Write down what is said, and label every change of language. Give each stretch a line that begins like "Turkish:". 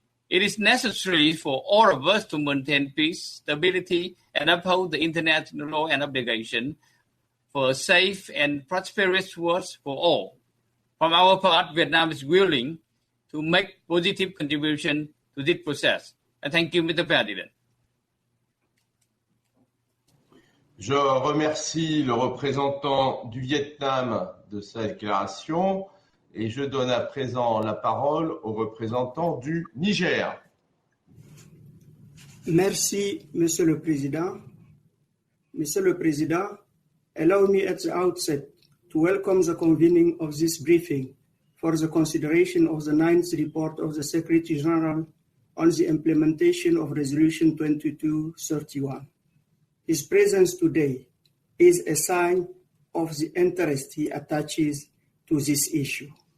English: It is necessary for all of us to maintain peace, stability, and uphold the international law and obligation for a safe and prosperous world for all. From our part, Vietnam is willing to make positive contribution to this process. And thank you, Mr. President.
French: Je remercie le représentant du Vietnam de sa déclaration et je donne à présent la parole au représentant du Niger. Merci, Monsieur le Président. Monsieur le Président,
English: allow me at the outset to welcome the convening of this briefing for the consideration of the ninth report of the Secretary General on the implementation of Resolution 2231. His presence today is a sign of the interest he attaches to this issue.